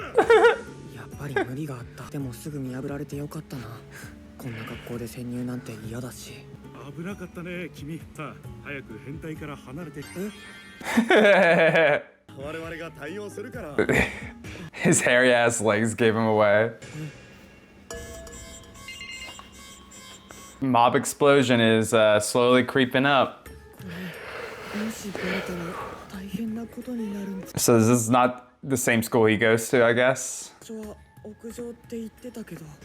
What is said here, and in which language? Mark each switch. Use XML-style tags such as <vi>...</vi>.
<ja>やっぱり無理があった。でもすぐ見破られてよかったな。こんな格好で潜入なんて嫌だし。危なかったね君。さあ早く変態から離れて。我々が対応するから。</ja> <en>His hairy ass legs gave him away. Mob explosion is slowly creeping up.</en> <ja>もしバレたら大変なことになるんです。</ja> <en>So this is not the same school he goes to, I guess.</en> <ja>場所は屋上って言ってたけど。</ja>